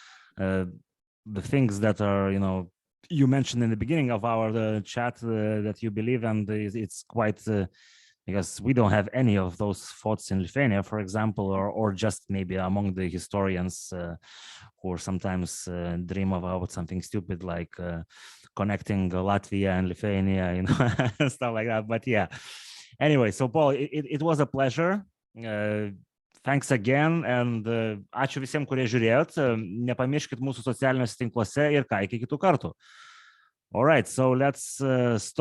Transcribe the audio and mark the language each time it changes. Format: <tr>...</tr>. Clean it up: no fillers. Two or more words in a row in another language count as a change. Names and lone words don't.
<en>things that are, you know, you mentioned in the beginning of our chat that you believe, and it's quite because we don't have any of those thoughts in Lithuania, for example, or just maybe among the historians who sometimes dream about something stupid like connecting Latvia and Lithuania, you know, and stuff like that. But yeah, anyway, so Paul, it was a pleasure. Thanks again, and</en> <lt>ačiū visiems, kurie žiūrėjot. Nepamirškit mūsų socialiniuose tinkluose ir ką, iki kitų kartų.</lt> <en>All right, so let's stop.</en>